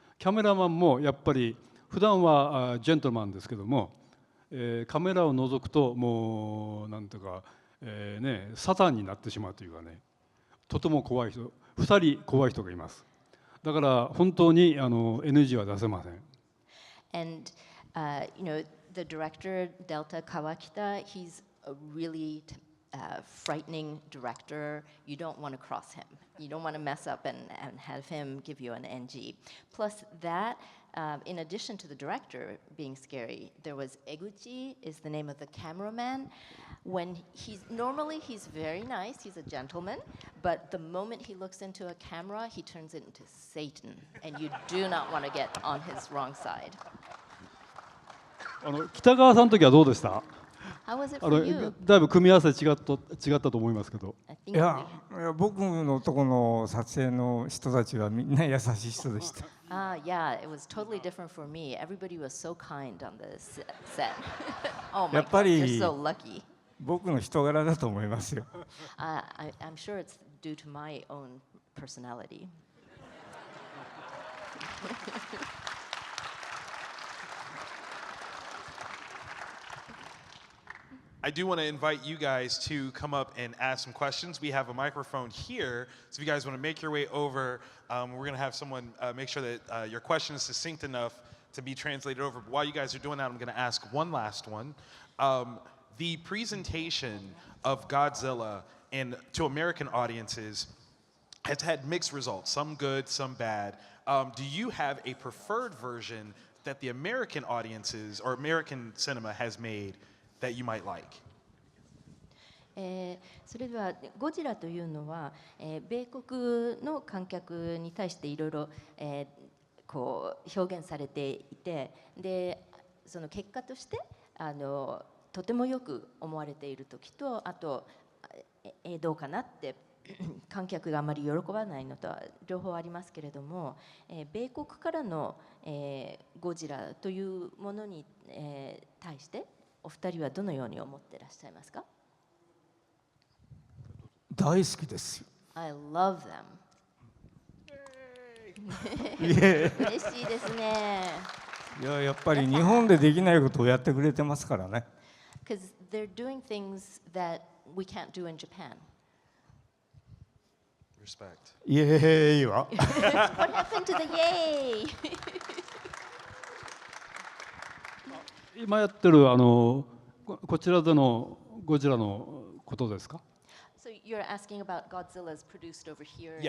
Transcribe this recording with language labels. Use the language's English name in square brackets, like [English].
[Japanese] キャメラマンもやっぱり普段はジェントルマンですけども、カメラを覗くともうなんていうか、ね、サタンになってしまうというかね、とても怖い人、2人怖い人がいます。だから本当にNG は出せません。 [English] And you know, the director Delta Kawakita, he's a really frightening director. You don't want to cross him. You don't want to mess up and have him give you an NG. Plus that, in addition to the director being scary, there was Eguchi is the name of the cameraman. When he's very nice, he's a gentleman, but the moment he looks into a camera, he turns it into Satan, and you do not want to get on his wrong side. [Japanese] 北川さんの時はどうでした？ [English] How was it for you? [Japanese] だいぶ組み合わせ違ったと思いますけど。いや僕のとこの撮影の人たちはみんな優しい人でした。 [English] Yeah, it was totally different for me. Everybody was so kind on the set. Oh my [Japanese] やっぱ [English] God, [Japanese] り [English] you're so lucky. [Japanese] 僕の人柄だと思いますよ。 [English] I'm sure it's due to my own personality. I do want to invite you guys to come up and ask some questions. We have a microphone here, so if you guys want to make your way over, we're going to have someone make sure that your question is succinct enough to be translated over. But while you guys are doing that, I'm going to ask one last one. The presentation of Godzilla to American audiences has had mixed results, some good, some bad. Do you have a preferred version that the American audiences or American cinema has made that you might like? [Japanese] それではゴジラというのは、米国の観客に対していろいろこう表現されていて、でその結果としてとてもよく思われている時と、あとどうかなって観客があまり喜ばないのとは両方ありますけれども、米国からの、ゴジラというものに、対してお二人はどのように思っていらっしゃいますか？大好きですよ。 [English] I love them. [Japanese] 嬉しいですね。やっぱり日本でできないことをやってくれてますからね。 [English] Because they're doing things that we can't do in Japan. Respect. [Japanese] イエーイは [English] What happened to the yay? [Japanese] 今やってるこちらでのゴジラのことですか？ [English] So you're asking about Godzilla's produced over here in the